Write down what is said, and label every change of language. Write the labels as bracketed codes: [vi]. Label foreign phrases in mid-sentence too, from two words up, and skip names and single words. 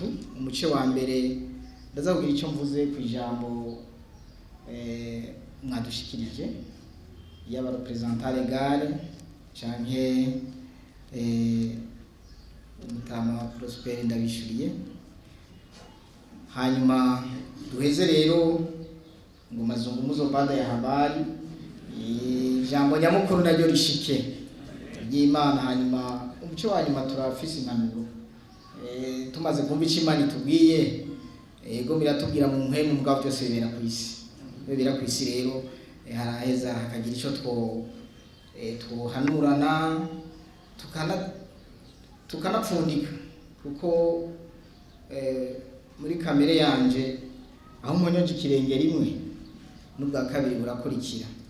[rn] Umuce wa mbere ndaza kugira icyo mvuze ku ijambo mwadushikirije y'aba [fr] representant legal [rn] canke umutama Prosper Ndabishuriye. Hanyuma duheze rero ngo [sw] mazungumzo baada ya habari [rn] ijambo nyamukuru naryo rishike ry'Imana. Hanyuma umuce wa nyuma turafise impanuro tumaze kumva icyo Imana itubwiye. Ego biratubwira mu mpemu mugabo byose bibera ku isi. Bibera ku isi rero haraheza hakagira icyo twohanurana tukanapfundika, kuko muri kamere yanje aho umunyoje ikirenge rimwe n'ubwa kabiri burakurikira.